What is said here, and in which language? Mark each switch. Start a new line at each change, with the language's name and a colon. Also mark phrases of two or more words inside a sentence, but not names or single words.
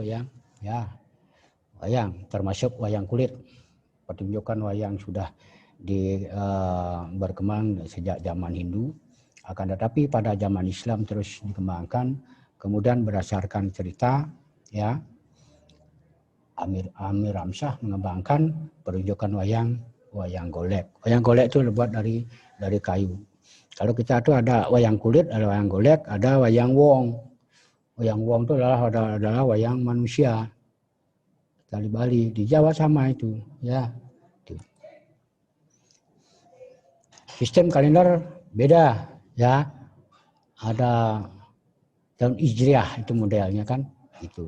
Indonesian: Ya, wayang termasuk wayang kulit. Pertunjukan wayang sudah berkembang sejak zaman Hindu, akan tetapi pada zaman Islam terus dikembangkan. Kemudian berdasarkan cerita, ya, Amir Ramsyah mengembangkan pertunjukan wayang golek. Wayang golek itu terbuat dari kayu. Kalau kita tuh ada wayang kulit, ada wayang golek, ada wayang wong. Wayang wong itu adalah wayang manusia. Dari Bali, di Jawa sama itu, ya. Sistem kalender beda, ya. Ada tahun Hijriah itu modelnya kan, itu.